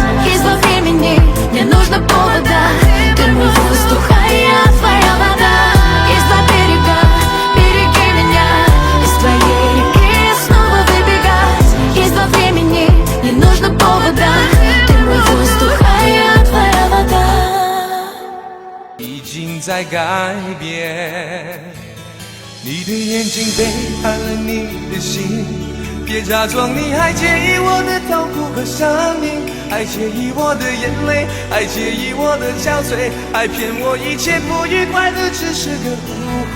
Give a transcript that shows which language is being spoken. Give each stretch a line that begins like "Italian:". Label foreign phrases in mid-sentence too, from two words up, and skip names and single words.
Russian: Есть два времени, не нужно повода. Ты мой воздух, а я твоя вода. Есть два берега, береги меня. Из твоей реки снова выбегать. Есть два времени, не нужно повода. Ты мой воздух, а я твоя вода.
Chinese: 已经在改变，你的眼睛背叛了你的心，别假装你还介意我的痛苦和伤命，还介意我的眼泪，还介意我的憔悴，还骗我一切不愉快的只是个误会。